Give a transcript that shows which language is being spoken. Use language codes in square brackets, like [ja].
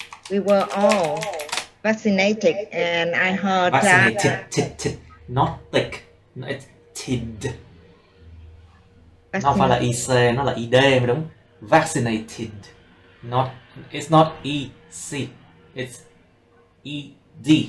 [en] We were all vaccinated, and I heard vaccinated, not thick, it's tid. [vi] Nó phải là IC, nó là ID mới đúng. [en] Vaccinated, it's not EC, it's ED.